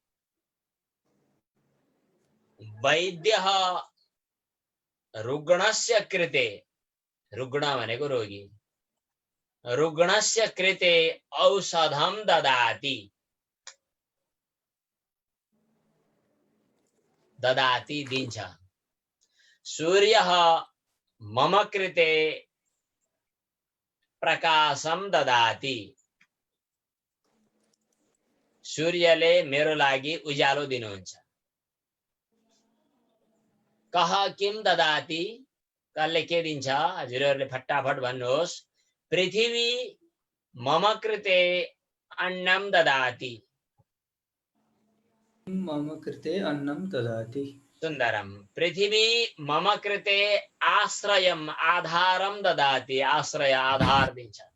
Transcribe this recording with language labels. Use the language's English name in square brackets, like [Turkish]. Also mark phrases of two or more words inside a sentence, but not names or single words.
[Sanskrit] वैद्यः रुग्णस्य कृते, [Nepali] रुग्ण भनेको रोगी, [Sanskrit] रुग्णस्य कृते औषधम ददाति। [Nepali] ददाति दिन्छ। [Sanskrit] सूर्यः मम कृते प्रकाशम ददाति। [Nepali] सूर्यले मेरो लागि उज्यालो दिनुहुन्छ। [Sanskrit] कह किम ददाति, [Nepali] कसले के दिन्छ? हजुरहरूले फटाफट भन्नुहोस्। [Sanskrit] पृथ्वी मम कृते अन्नम ददाति। मम कृते अन्नं ददाति। सुन्दरम। पृथ्वी मम कृते आश्रयम आधारम ददाति। [Nepali] आश्रय आधार दिन्छ।